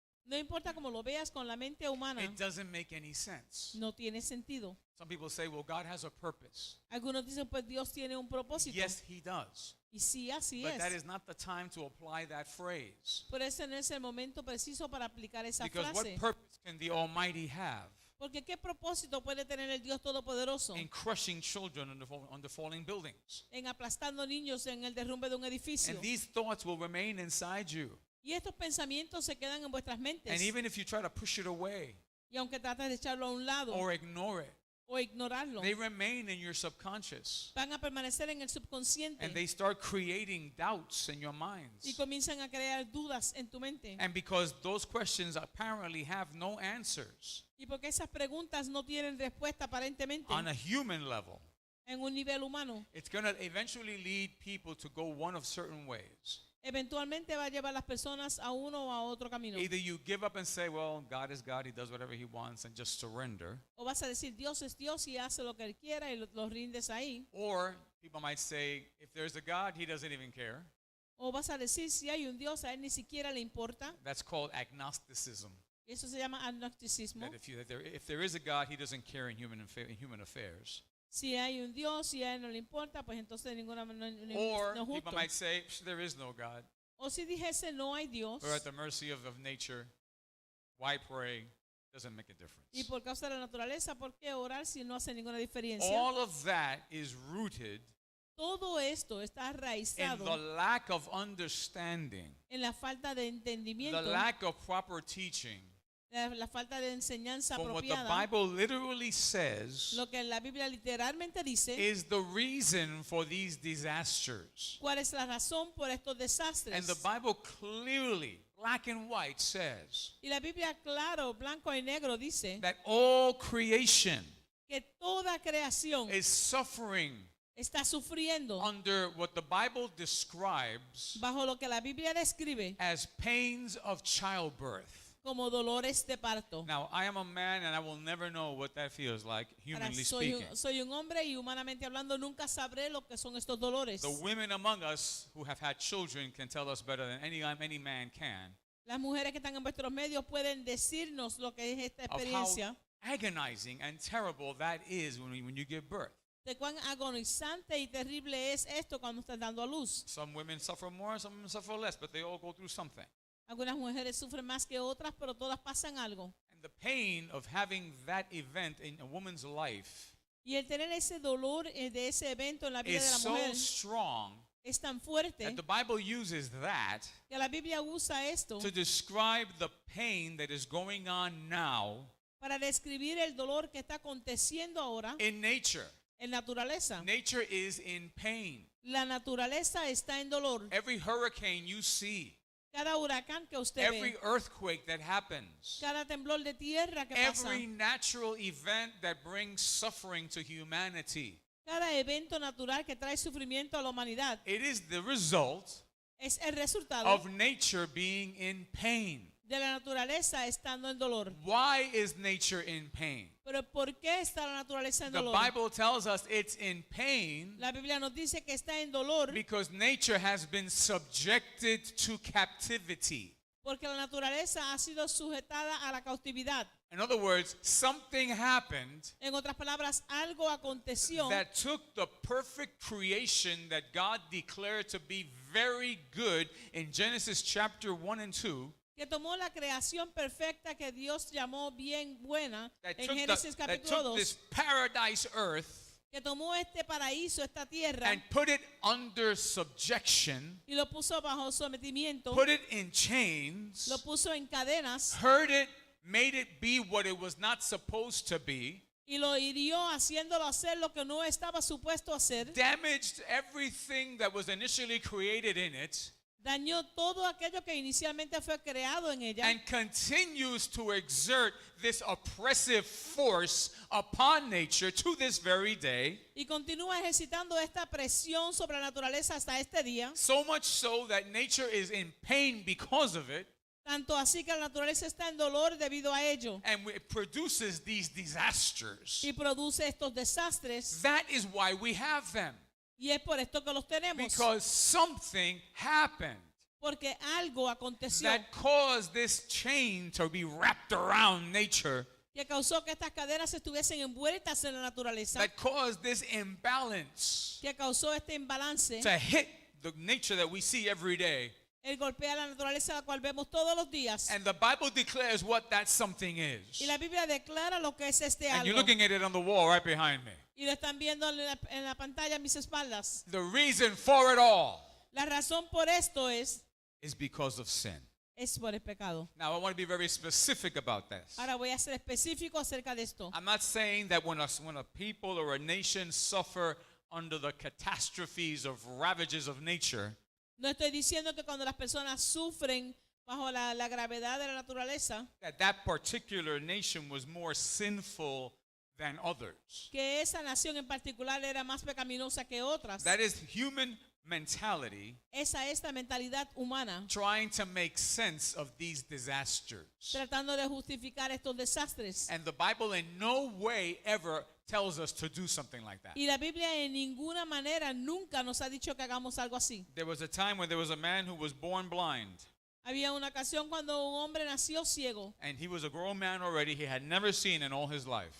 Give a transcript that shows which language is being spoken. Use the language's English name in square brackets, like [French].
[Spanish] No importa cómo lo veas con la mente humana, [English] it doesn't make any sense. [Spanish] no tiene sentido. [English] Some people say, well, God has a purpose. [Spanish] Algunos dicen, pues Dios tiene un propósito. [English] Yes, He does. [Spanish] Y sí, así [English] But that [Spanish] es. [English] is not the time to apply that phrase. [Spanish] Pero ese no es el momento preciso para aplicar esa [English] Because what [Spanish] frase. [English] purpose can the Almighty have [Spanish] Porque ¿qué propósito puede tener el Dios Todopoderoso [English] in crushing children under falling buildings? [Spanish] en aplastando niños en el derrumbe de un edificio? [English] And these thoughts will remain inside you. [Spanish] Y estos pensamientos se quedan en vuestras mentes. [English] And even if you try to push it away [Spanish] Y aunque trates de echarlo a un lado [English] or ignore it, [Spanish] o ignorarlo, [English] they remain in your subconscious. [Spanish] van a permanecer en el subconsciente [English] And they start creating doubts in your [Spanish] y [English] minds. [Spanish] comienzan a crear dudas en tu mente. [English] And because those questions apparently have no answers [Spanish] Y porque esas preguntas no tienen respuesta aparentemente [English] on a human level, [Spanish] en un nivel humano, [English] it's going to eventually lead people to go one of certain ways. [Spanish] eventualmente va a llevar a las personas a uno o a otro camino. [English] Either you give up and say, well, God is God, He does whatever He wants, and just surrender. [Spanish] O vas a decir, Dios es Dios y hace lo que Él quiera y lo rindes ahí. [English] Or people might say, if there's a God, He doesn't even care. [Spanish] O vas a decir, si hay un Dios, a Él ni siquiera le importa. [English] That's called agnosticism. [Spanish] Y eso se llama agnosticismo. [English] That if there is a God, He doesn't care in human affairs. [Spanish] Si hay un Dios y a Él no le importa, pues entonces ninguna no es [English] Or people [Spanish] justo. [English] might say, there is no God. [Spanish] O si dijese, no hay Dios, [English] We're at the mercy of nature. Why pray? Doesn't make a difference. [Spanish] y por causa de la naturaleza, ¿por qué orar si no hace ninguna diferencia? [English] All of that is rooted [Spanish] Todo esto está [English] in the [Spanish] arraizado [English] lack of understanding, [Spanish] en la falta de [English] the [Spanish] entendimiento, [English] lack of proper teaching [Spanish] la falta de enseñanza [English] from what the [Spanish] apropiada. [English] Bible literally says [Spanish] Lo que la Biblia literalmente dice, [English] is the reason for these disasters. [Spanish] ¿cuál es la razón por estos desastres? [English] And the Bible clearly, black and white, says [Spanish] Y la Biblia, claro, blanco y negro, dice [English] that all creation [Spanish] que toda creación [English] is suffering [Spanish] está sufriendo [English] under what the Bible describes [Spanish] bajo lo que la Biblia describe [English] as pains of childbirth. [Spanish] como dolores de parto. [English] Now, I am a man and I will never know what that feels like, [Spanish] Ahora, [English] humanly [Spanish] soy [English] speaking. [Spanish] soy un hombre y humanamente hablando nunca sabré lo que son estos dolores. [English] The women among us who have had children can tell us better than any man can [Spanish] Las mujeres que están en vuestros medios pueden decirnos lo que es esta [English] of how [Spanish] experiencia, [English] agonizing and terrible that is when you give birth. [Spanish] de cuán agonizante y terrible es esto cuando estás dando a luz. [English] Some women suffer more, some women suffer less, but they all go through something. [Spanish] Algunas mujeres sufren más que otras, pero todas pasan algo. [English] And the pain of having that event in a woman's life [Spanish] Y el tener ese dolor de ese evento en la vida [English] is [Spanish] de la [English] so [Spanish] mujer [English] strong [Spanish] es tan fuerte [English] that the Bible uses that [Spanish] que la Biblia usa esto [English] to describe the pain that is going on now [Spanish] para describir el dolor que está aconteciendo ahora [English] in nature. [Spanish] en naturaleza. [English] Nature is in pain. [Spanish] La naturaleza está en dolor. [English] Every hurricane you see, [Spanish] Cada huracán que usted [English] every [Spanish] ve, [English] earthquake that happens, [Spanish] cada temblor de tierra que pasa, [English] every natural event that brings suffering to humanity, [Spanish] cada evento natural que trae sufrimiento a la humanidad, [English] it is the result [Spanish] es el resultado [English] of nature being in pain. [Spanish] de la naturaleza estando en dolor. [English] Why is nature in pain? [Spanish] Pero ¿por qué está la naturaleza en [English] The [Spanish] dolor? [English] Bible tells us it's in pain [Spanish] La Biblia nos dice que está en dolor [English] because nature has been subjected to captivity. [Spanish] porque la naturaleza ha sido sujetada a la cautividad. [English] In other words, something happened [Spanish] En otras palabras, algo aconteció [English] that took the perfect creation that God declared to be very good in Genesis chapter 1 and 2, [Spanish] que tomó la creación perfecta que Dios llamó bien buena [English] that [Spanish] en [English] took, [Spanish] Génesis [English] that [Spanish] capítulo [English] took this paradise earth [Spanish] que tomó este paraíso, esta tierra, [English] and put it under subjection, [Spanish] y lo puso bajo sometimiento, [English] put it in chains, [Spanish] lo puso en cadenas [English] hurt it, made it be what it was not supposed to be, [Spanish] y lo hirió haciéndolo hacer lo que no estaba supuesto hacer, [English] damaged everything that was initially created in it, [Spanish] dañó todo aquello que inicialmente fue creado en ella [English] and continues to exert this oppressive force upon nature to this very day. [Spanish] y continúa ejercitando esta presión sobre la naturaleza hasta este día, [English] So much so that nature is in pain because of it, [Spanish] tanto así que la naturaleza está en dolor debido a ello [English] and it produces these disasters. [Spanish] y produce estos desastres, [English] That is why we have them, [Spanish] y es por esto que los tenemos, [English] because something happened [Spanish] porque algo aconteció [English] that caused this chain to be wrapped around nature, [Spanish] que causó que estas cadenas estuviesen envueltas en la naturaleza, [English] that caused this imbalance [Spanish] que causó este imbalance, [English] to hit the nature that we see every day. [Spanish] el golpea la naturaleza la cual vemos todos los días. [English] And the Bible declares what that something is. [Spanish] Y la Biblia declara lo que es este [English] And you're [Spanish] algo. [English] looking at it on the wall right behind me. [Spanish] Y lo están viendo en la pantalla a mis espaldas. [English] The reason for it all [Spanish] La razón por esto es [English] because of sin. [Spanish] por el pecado. [English] Now, I want to be very specific about this. [Spanish] Ahora voy a ser específico acerca de esto. [English] I'm not saying that when a people or a nation suffer under the catastrophes of ravages of nature, [Spanish] No estoy diciendo que cuando las personas sufren bajo la gravedad de la naturaleza, [English] that particular nation was more sinful than others. [Spanish] que esa nación en particular era más pecaminosa que otras. [English] That is human mentality [Spanish] Esa es la mentalidad humana, [English] trying to make sense of these disasters. [Spanish] tratando de justificar estos desastres. [English] And the Bible in no way ever tells us to do something like that. [Spanish] Y la Biblia en ninguna manera nunca nos ha dicho que hagamos algo así. [English] There was a time when there was a man who was born blind, [Spanish] Había una ocasión cuando un hombre nació ciego [English] and he was a grown man already. He had never seen in all his life.